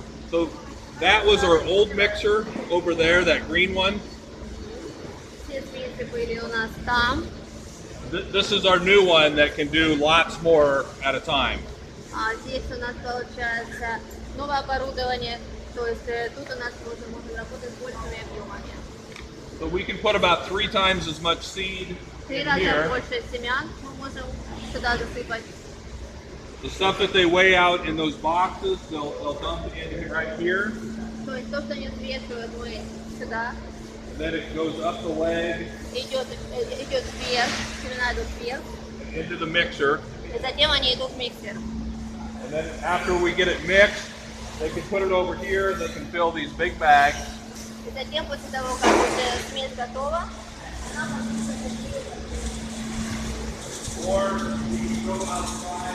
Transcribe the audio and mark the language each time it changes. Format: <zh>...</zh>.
<en>So that was our old mixer over there, that green one.</en> <ru>Все спицы были у нас там.</ru> <en>This is our new one that can do lots more at a time.</en> <ru>А здесь у нас получается новое оборудование. То есть тут у нас можно работать с большими объемами.</ru> <en>So we can put about 3 times as much seed</en> <ru>Три</ru> <en>in</en> <ru>раза</ru> <en>here.</en> <ru>больше семян мы можем сюда засыпать.</ru> <en>The stuff that they weigh out in those boxes, they'll dump in right here.</en> <ru>То есть то, что они взвешивают, мы сюда.</ru> <en>And then it goes up the leg</en> <ru>Идет вверх, семена идут вверх.</ru> <en>into the mixer.</en> <ru>И затем они идут в миксер.</ru> <en>And then after we get it mixed, they can put it over here. They can fill these big bags.</en> <ru>И затем, после того, как уже смесь готова, она может быть</ru> <en>Or we can go outside.</en>